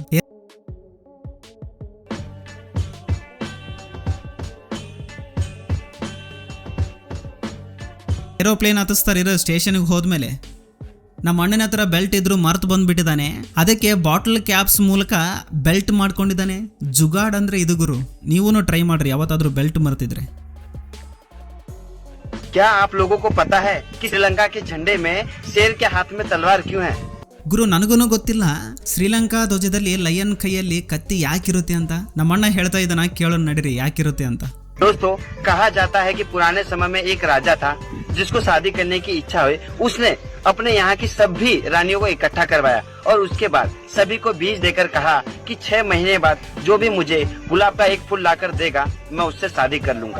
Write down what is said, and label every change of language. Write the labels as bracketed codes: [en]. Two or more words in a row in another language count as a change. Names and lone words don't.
[kn] ಏರೋಪ್ಲೇನ್ ಹತ್ತಿಸ್ತಾರೆ ಸ್ಟೇಷನ್ಗೆ ಹೋದ್ಮೇಲೆ. ನಮ್ಮ ಅಣ್ಣನ ಹತ್ರ ಬೆಲ್ಟ್ ಇದ್ರು ಮರ್ತು ಬಂದ್ಬಿಟ್ಟಿದ್ದಾನೆ. ಅದಕ್ಕೆ [en] bottle caps [kn] ಮೂಲಕ ಬೆಲ್ಟ್ ಮಾಡ್ಕೊಂಡಿದ್ದಾನೆ. ಜುಗಾಡ್ ಅಂದ್ರೆ ಇದು ಗುರು. ನೀವೂ ಟ್ರೈ ಮಾಡ್ರಿ ಯಾವತ್ತಾದ್ರೂ ಬೆಲ್ಟ್ ಮರ್ತಿದ್ರೆ. [hi] क्या आप लोगों को पता है कि श्रीलंका के झंडे में शेर के हाथ में तलवार क्यों है? [kn] ಗುರು, ನನಗೂ ಗೊತ್ತಿಲ್ಲ ಶ್ರೀಲಂಕಾ ಧ್ವಜದಲ್ಲಿ ಲಯನ್ ಕೈಯಲ್ಲಿ ಕತ್ತಿ ಯಾಕಿರುತ್ತೆ ಅಂತ. ನಮ್ಮಣ್ಣ ಹೇಳ್ತಾ ಇದ್ದಾನ, ಕೇಳೋಣ ನಡೀರಿ ಯಾಕಿರುತ್ತೆ ಅಂತ. [hi] दोस्तों, कहा जाता है कि पुराने समय में एक राजा था जिसको शादी करने की इच्छा हुई. उसने अपने यहाँ की सभी रानियों को इकट्ठा करवाया और उसके बाद सभी को बीज देकर कहा कि 6 महीने बाद जो भी मुझे गुलाब का 1 फूल लाकर देगा मैं उससे शादी कर लूंगा.